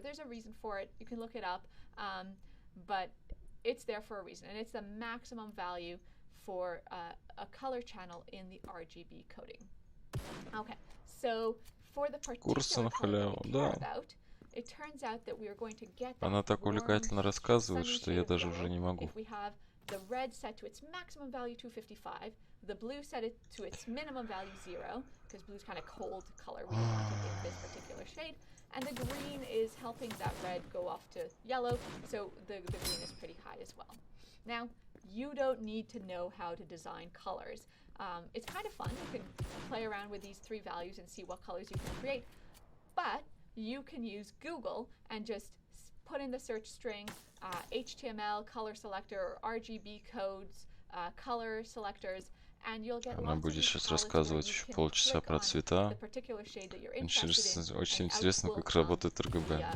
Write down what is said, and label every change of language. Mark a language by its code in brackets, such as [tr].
[en] There's a reason for it. You can look it up. But it's there for a reason. And it's the maximum value for a color channel in the RGB coding. Okay, so for the particular color that we care about, it turns out that we are going to get [ru] Она так увлекательно рассказывает, что я даже уже не могу. [en] If we have the red set to its maximum value 255, the blue set it to its minimum value 0, because blue's kind of cold color, we don't want to get this particular shade, and the green is helping that red go off to yellow, so the green is pretty high as well. Now, you don't need to know how to design colors. It's kind of fun. You can play around with these three values and see what colors you can create, but you can use Google and just put in the search string HTML color selector or RGB codes, color selectors, and you'll get [ru] Она будет сейчас рассказывать еще полчаса про цвета. Очень интересно, как работает RGB.